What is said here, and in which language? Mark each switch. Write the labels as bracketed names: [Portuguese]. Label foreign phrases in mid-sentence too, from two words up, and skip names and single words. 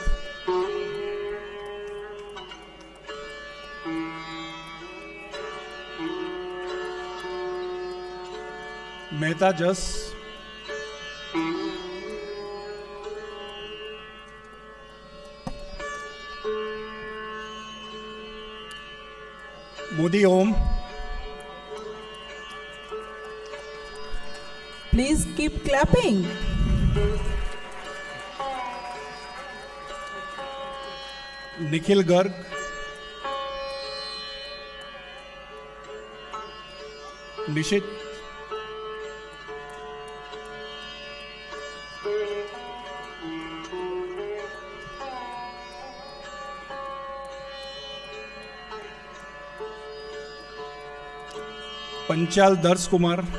[English] Mehta Jas. Modi Om. Please keep clapping. Nikhil Garg. Nishit. पंचाल दर्श कुमार.